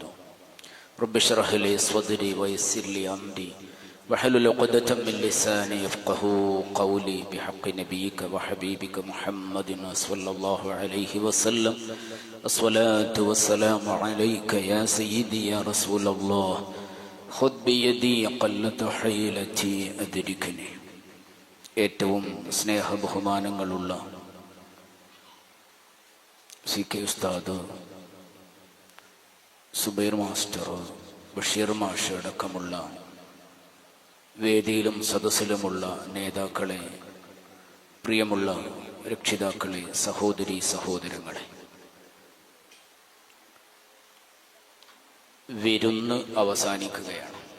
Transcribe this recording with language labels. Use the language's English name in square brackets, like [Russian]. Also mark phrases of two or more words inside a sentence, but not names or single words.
[Arabic] رب اشرح لي صدري ويسر لي أمري واحلل عقدة من لساني يفقهوا قولي بحق نبيك وحبيبك محمد صلى الله عليه وسلم. الصلاة والسلام عليك يا سيدي يا رسول الله. خذ بيدي قلة حيلتي أدركني. [Malayalam] ഏറ്റവും സ്നേഹ ബഹുമാനങ്ങളുള്ള CK ഉസ്താദ്, സുബൈർ മാസ്റ്റർ, ബഷീർ മാഷ് അടക്കമുള്ള വേദിയിലും സദസ്സിലുമുള്ള നേതാക്കളെ, പ്രിയമുള്ള രക്ഷിതാക്കളെ, സഹോദരി സഹോദരങ്ങളെ, വിരുന്ന് അവസാനിക്കുകയാണ്.